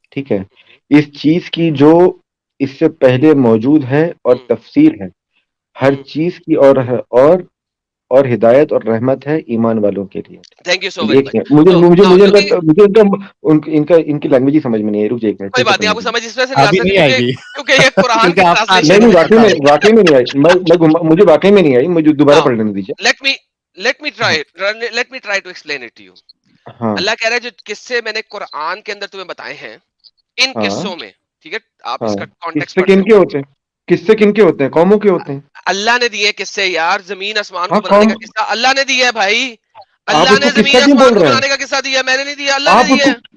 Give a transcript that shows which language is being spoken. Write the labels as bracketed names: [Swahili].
[Urdu] ٹھیک ہے, اس چیز کی جو اس سے پہلے موجود ہے اور تفسیر ہے ہر چیز کی, اور ہدایت اور رحمت ہے ایمان والوں کے لیے. تھینک یو سو مچ. مجھے ان کی لینگویج ہی سمجھ میں نہیں ہے. رک جائے کوئی بات نہیں, آپ کو سمجھ اس میں سے نہیں آ سکتی کیونکہ یہ قرآن کی ٹرانسلیشن ہے. واقعی میں نہیں آئی. مجھے واقعی میں نہیں آئی. مجھے دوبارہ پڑھ لینے دیجیے. [English] Let me try to explain it to you. [Urdu] اللہ کہہ رہا ہے جو قصے میں نے قرآن کے اندر تمہیں بتائے ہیں ان قصوں میں, ٹھیک ہے, آپ اس کا کانٹیکسٹ پڑھ کن کے ہوتے ہیں, قصے کن کے ہوتے ہیں, قوموں کے ہوتے ہیں. اللہ نے دیے قصے یار, زمین آسمان کو بنانے کا قصہ اللہ نے دیا ہے بھائی. اللہ نے زمین آسمان کو بنانے کا قصہ دیا, میں نے نہیں دیا, اللہ نے دیا.